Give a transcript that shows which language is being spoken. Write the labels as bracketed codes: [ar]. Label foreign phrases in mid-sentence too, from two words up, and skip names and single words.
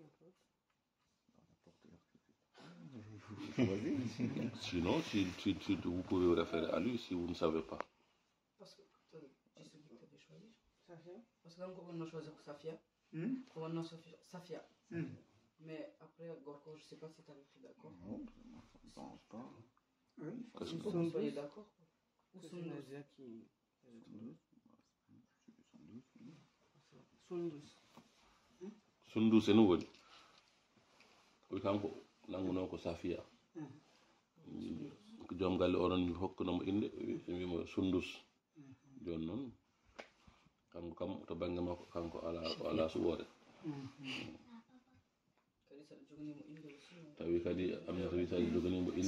[fr] Sinon, vous pouvez vous référer à lui si vous ne savez pas. Parce que tu sais qui tu avais choisi? Safia. Parce que là, on a choisi Safia. On a choisi Safia. Mais après, Gorko, je ne sais pas si tu avais pris d'accord. Non, je ne pense pas. Oui. Qu'est-ce que Vous soyez d'accord? Ou Sundus. [ff] Sundus e no woni o kanko nanguno ko Safia ko joom galle onon hokkunomo inde wimo Sundus joni noon kanko kam to banggue makko kanko ala suɓode tawi kadi Aminata wi tawi joganimo inde